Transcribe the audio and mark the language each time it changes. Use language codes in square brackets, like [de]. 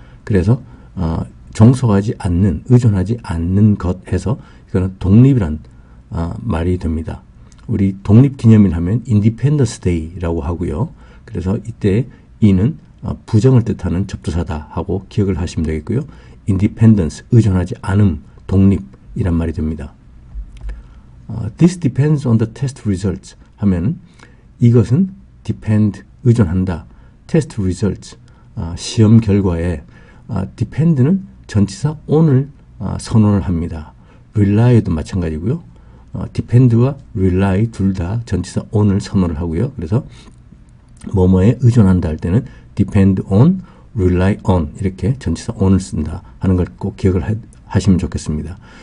[ko] 그래서 종속하지 않는, 의존하지 않는 것 해서 이거는 독립이란 말이 됩니다. 우리 독립기념일 하면 Independence Day라고 하고요. 그래서 이때 in은 부정을 뜻하는 접두사다 하고 기억을 하시면 되겠고요. independence, 의존하지 않음, 독립이란 말이 됩니다. [en] This depends on the test results [ko] 하면 이것은 [en] depend, [ko] 의존한다. test results, 시험 결과에 depend는 전치사 on을 선언을 합니다. rely도 마찬가지고요. depend와 rely 둘 다 전치사 on을 선언을 하고요. 그래서 뭐뭐에 의존한다 할 때는 depend on, rely on 이렇게 전치사 on을 쓴다 하는 걸 꼭 기억을 하시면 좋겠습니다.